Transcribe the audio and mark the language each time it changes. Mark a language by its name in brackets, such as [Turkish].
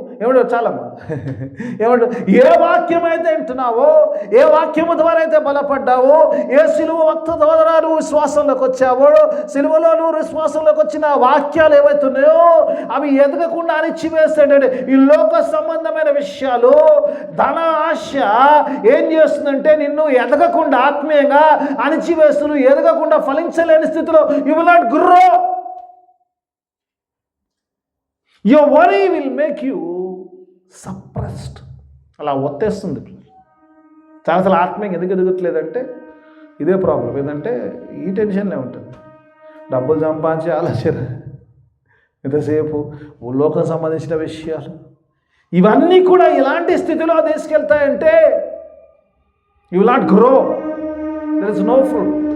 [Telugu] ఏమంటారు చాలమ్మా, ఏమంటారు? ఏ వాక్యం అయితే వింటున్నావో, ఏ వాక్యము ద్వారా అయితే బలపడ్డావో, ఏ సిలువ వక్త ద్వారా నువ్వు విశ్వాసంలోకి వచ్చావో, సిలువలో నువ్వు విశ్వాసంలోకి వచ్చిన వాక్యాలు ఏవైతున్నాయో అవి ఎదగకుండా అణిచివేస్తాడంటే ఈ లోక సంబంధమైన విషయాలు, ధన ఆశ ఏం చేస్తుందంటే నిన్ను ఎదగకుండా ఆత్మీయంగా అణిచివేస్తూ నువ్వు ఎదగకుండా ఫలించలేని స్థితిలో [English] You will not grow. Your worry will make you suppressed. [Telugu] అలా ఒత్తేస్తుంది. చాలాసార్లు ఆత్మీయంగా ఎందుకు ఎదగట్లేదంటే ఇదే ప్రాబ్లం. ఏంటంటే ఈ టెన్షన్లే ఉంటుంది. డబ్బులు సంపాదించే ఆలోచన, ఎంతసేపు లోకం సంబంధించిన విషయాలు, ఇవన్నీ కూడా ఇలాంటి స్థితిలో తీసుకెళ్తాయంటే [English] You will not grow. There is no fruit.